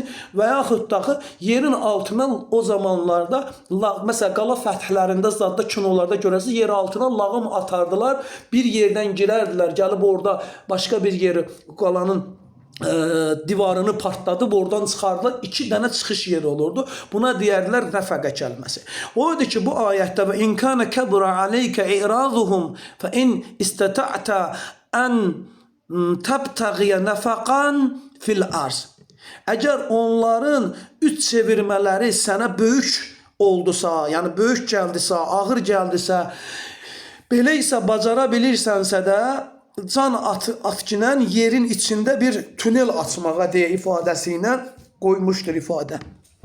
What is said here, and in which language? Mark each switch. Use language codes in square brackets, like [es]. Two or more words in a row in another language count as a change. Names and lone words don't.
[az] Və yaxud da yerin altından o zamanlarda, məsələn, qala fəthlərində, zadda kinolarda görəsi, yer altına lağım atardılar, bir yerdən girərdilər, gəlib orada başqa bir yeri, qalanın divarını partladıb, oradan çıxardılar, 2 dənə çıxış yeri olurdu. Buna deyərlər nəfəqə kəlməsi. O idi ki, bu ayətdə [ar] وإن كان كبر عليك إعراضهم فإن استطعت أن تبتغي نفقا في الأرض. [az] Əgər onların üç çevirmələri sənə böyük oldusa, yəni böyük gəldisə, ağır gəldisə, belə isə bacara bilirsənsə də can atkinən yerin içində bir tünel açmağa deyə ifadəsi ilə qoymuşdur ifadə.